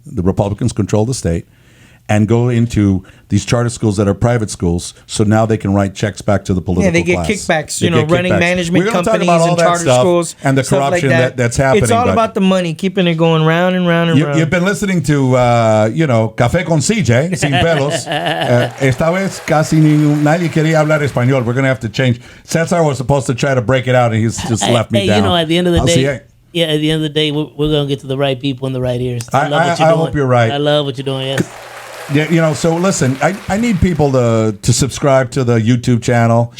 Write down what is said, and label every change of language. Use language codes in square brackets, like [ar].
[en] The Republicans control the state. And go into these charter schools that are private schools, so now they can write checks back to the political class. Yeah, they get kickbacks. Running management companies and charter schools and the corruption like that's happening. It's all about the money, keeping it going round and round and round. You've been listening to Café con CJ, Sin Pelos. [es] Esta vez casi nadie quería hablar español. [en] We're gonna have to change. Cesar was supposed to try to break it out, and he's just left me down. At the end of the day. Yeah, at the end of the day, we're going to get to the right people in the right ears. I love what you're doing. I hope you're right. I love what you're doing, yes. Yeah, so listen, I need people to subscribe to the YouTube channel.